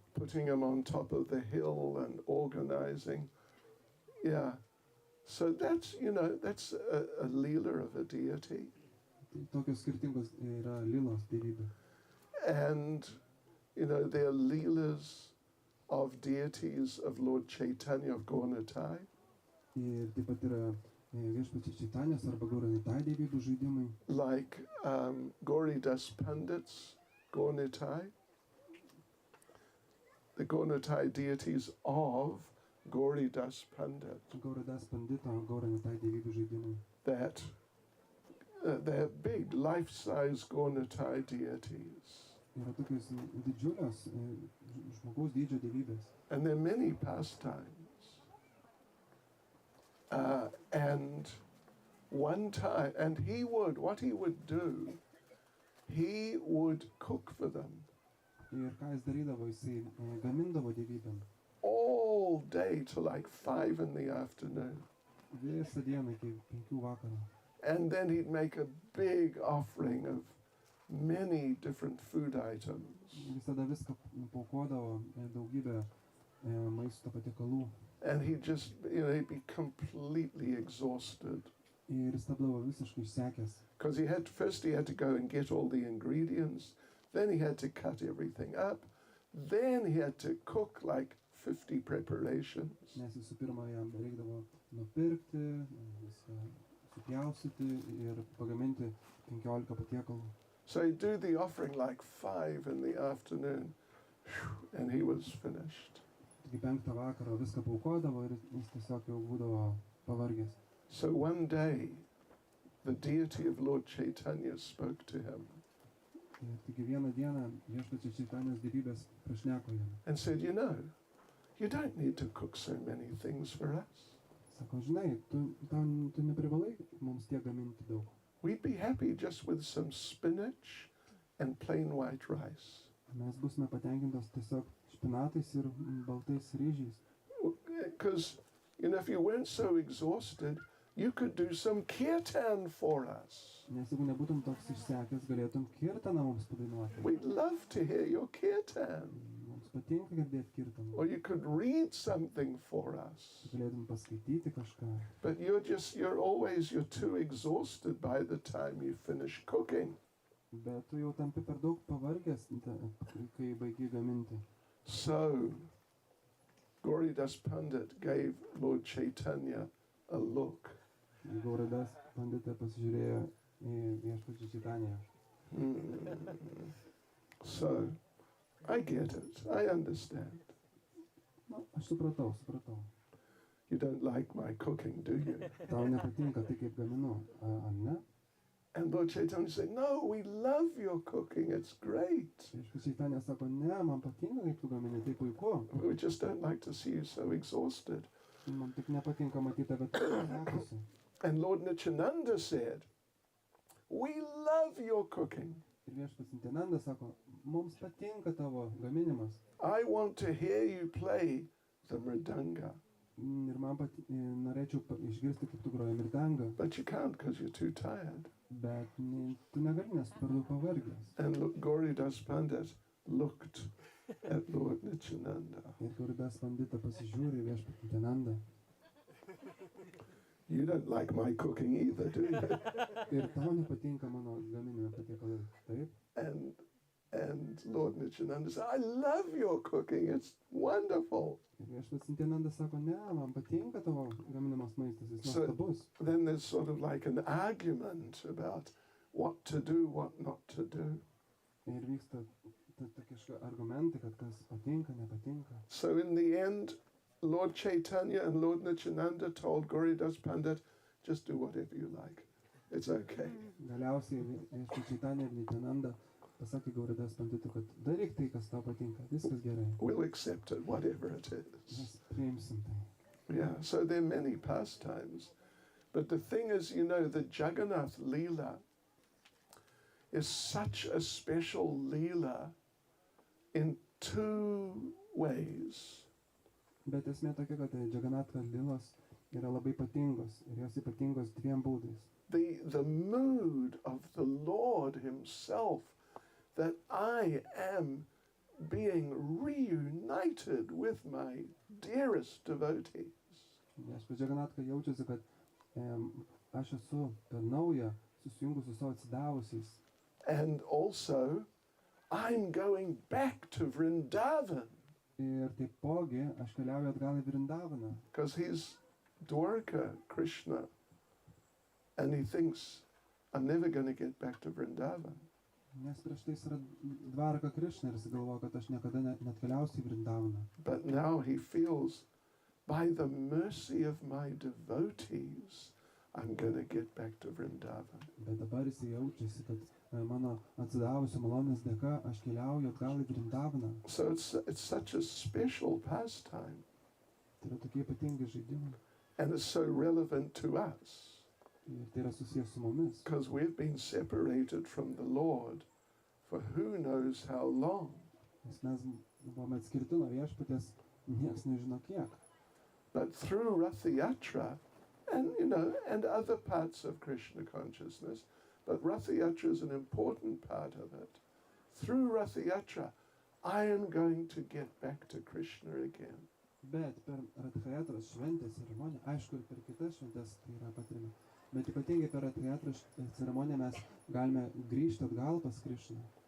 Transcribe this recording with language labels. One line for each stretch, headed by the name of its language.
English: Putting him on top of the hill and organizing. Yeah. So that's, you know, that's a leela of a deity.
Lithuanian: Tokios skirtingos yra lilos dievybė.
English: And, you know, there are leelas of deities of Lord Chaitanya of Gaurnitai.
Lithuanian: Ir taip pat yra viešpaties Čaitanijos arba Gaurnitai dievybių žaidimai.
English: Like Gauridas Pandits, Gaurnitai. The Gaurnitai deities of Gauridas Pandit.
Lithuanian: Gauridas Pandito, Gaurnitai dievybių žaidimai.
English: That they're big, life-size Gaurnitai deities.
Lithuanian: Yra tokios didžiulios žmogaus dydžio dievybės.
English: And there are many pastimes. And one time, and what he would do, he would cook for them.
Lithuanian: Ir ką jis darydavo, jisai gamindavo dievybėm.
English: All day till like 5 in the afternoon.
Lithuanian: Visą dieną iki 5 vakaro.
English: And then he'd make a big offering of many different food items.
Lithuanian: Visada viską paukodavo, daugybę maisto patiekalų.
English: And he'd just, you know, he'd be completely exhausted.
Lithuanian: Ir jis tapdavo visiškai išsekęs.
English: Because he had to go and get all the ingredients, then he had to cut everything up, then he had to cook like 50 preparations.
Lithuanian: Nes visų pirma jam reikdavo nupirkti, viską supjaustyti ir pagaminti 15 patiekalų.
English: So he'd do the offering like 5 in the afternoon, and he was finished.
Lithuanian: Taigi 5 vakaro viską paukodavo ir jis tiesiog jau būdavo pavargęs.
English: So one day, the deity of Lord Chaitanya spoke to him.
Lithuanian: Ir taigi vieną dieną viešpaties Čaitanijos dievybės prašneko jam.
English: And said, you know, you don't need to cook so many things for us.
Lithuanian: Sako, žinai, tu neprivalai mums tiek gaminti daug.
English: We'd be happy just with some spinach and plain white rice.
Lithuanian: Mes busime patenkintos tiesiog špinatais ir baltais ryžiais.
English: Because You know, if you weren't so exhausted, you could do some kirtan for us.
Lithuanian: Nes jeigu nebūtum toks išsekęs, galėtum kirtaną mums padainuoti.
English: We'd love to hear your kirtan.
Lithuanian: Mums patinka girdėti kirtaną.
English: Or you could read something for us.
Lithuanian: Galėtum paskaityti kažką.
English: But you're too exhausted by the time you finish cooking.
Lithuanian: Bet tu jau tampi per daug pavargęs, kai baigi gaminti.
English: So, Gauridas Pandit gave Lord Chaitanya a look.
Lithuanian: Gauridas Pandita pasižiūrėjo į viešpačią Chaitanya.
English: So, I get it. I understand.
Lithuanian: Na, aš supratau.
English: You don't like my cooking, do you?
Lithuanian: Tau nepatinka tai, kaip gaminu, ar ne?
English: And Lord Chaitanya said, no, we love your cooking. It's great.
Lithuanian: Viešpačiai Chaitanya sako, ne, man patinka, kaip tu gamini, tai puiku.
English: We just don't like to see you so exhausted.
Lithuanian: Man tik nepatinka matyti tave išsekusi.
English: And Lord Nityananda said, we love your cooking.
Lithuanian: Ir viešpats Nityananda sako, mums patinka tavo gaminimas.
English: I want to hear you play the mridanga.
Lithuanian: Ir man norėčiau išgirsti, kaip tu groji mridangą.
English: But you can't because you're too tired.
Lithuanian: Bet tu negali, nes per daug pavargęs.
English: And look, Gauridas Pandit looked at Lord Nityananda.
Lithuanian: Ir Gauridas Pandita pasižiūri viešpatį Nityanandą.
English: You don't like my cooking either, do you?
Lithuanian: Ir tau nepatinka mano gaminimo patiekalai, taip?
English: And Lord Nityananda said, I love your cooking, it's wonderful.
Lithuanian: Ir viešpats Nityananda sako, ne, man patinka tavo gaminamas maistas, jis nuostabus.
English: Then there's sort of like an argument about what to do, what not to do.
Lithuanian: Ir vyksta tokie argumentai, kad kas patinka, nepatinka.
English: So in the end, Lord Chaitanya and Lord Nityananda told Gauridas Pandit, just do whatever you like. It's okay.
Lithuanian: Galiausiai viešpats Chaitanya ir Nityananda pasakė Gauridas Panditui, kad daryk tai, kas tau patinka, viskas gerai.
English: We'll accept it, whatever it is.
Lithuanian: Mes priimsim tai.
English: Yeah, so there are many pastimes. But the thing is, you know, the Jagannath Leela is such a special Leela in two ways.
Lithuanian: Bet esmė tokia, kad Jagannath Lilos yra labai ypatingos ir jos ypatingos dviem būdais.
English: The mood of the Lord himself, that I am being reunited with my dearest devotees.
Lithuanian: Viešpats Jagannath jaučiasi, kad aš esu per naują susijungus su savo atsidavusiais.
English: And also, I'm going back to Vrindavan.
Lithuanian: Ir taipogi aš keliauju atgal į Vrindavaną.
English: Because he's Dwarka Krishna. And he thinks, I'm never going to get back to Vrindavan.
Lithuanian: Nes prieš tai jis yra Dvarka Krishna ir jis galvoja, kad aš niekada neatkeliausiu į Vrindavaną.
English: But now he feels, by the mercy of my devotees, I'm going to get back to Vrindavan.
Lithuanian: Bet dabar jis jaučiasi, kad mano atsidavusio malonės dėka aš keliauju atgal į Vrindavaną.
English: So it's such a special pastime.
Lithuanian: Tai yra tokie ypatingi žaidimai.
English: And it's so relevant to us.
Lithuanian: Ir tai yra susijęs su mumis.
English: Because we've been separated from the Lord for who knows how long.
Lithuanian: Nes mes buvome atskirti nuo viešpaties, nieks nežino kiek.
English: But through Ratha Yatra, and and other parts of Krishna consciousness, but Ratha Yatra is an important part of it. Through Ratha Yatra, I am going to get back to Krishna again.
Lithuanian: Bet per Ratha Yatros šventės ceremoniją, aišku ir per kitas šventės tai yra patirima, bet ypatingai per Ratha Yatros ceremoniją mes galime grįžti atgal pas Krishną.